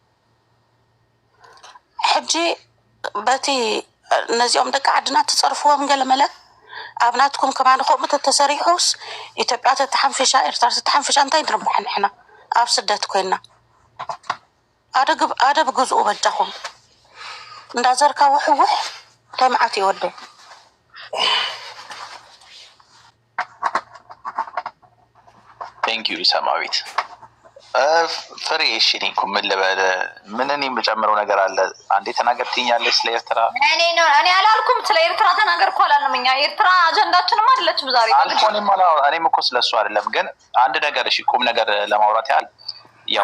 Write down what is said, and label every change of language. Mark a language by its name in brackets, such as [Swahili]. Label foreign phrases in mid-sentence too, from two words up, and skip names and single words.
[Tigrinya] ሕጂ በቲ ነዚኦም ደቂ ዓድና ትፀርፍዎም ገለመለ ኣብናትኩም ከማን ከምኡ ተተሰሪሑስ ኢትዮጵያ ተተሓንፈሻ ኤርትራ ተተሓንፈሻ እንታይ ንርብሕ ንሕና ኣብ ስደት ኮይና ኣደብ ግዝኡ በጃኹም እንዳዘርካ ውሕውሕ እንታይ መዓት ይወደ [English] thank you [Amharic] ሰማዊት ፍሬ እሺ እኔ እኮ ምን ልበል ምን እኔ የምጨምረው ነገር አለ አንዴ ተናገርትኛለች ስለ ኤርትራ እኔ አላልኩም ስለ ኤርትራ ተናገርኩ አላልንም እኛ ኤርትራ አጀንዳችንም አይደለችም ዛሬ እኔም እኮ ስለሱ አይደለም ግን አንድ ነገር እሺ ቁም ነገር ለማውራት ያህል ያው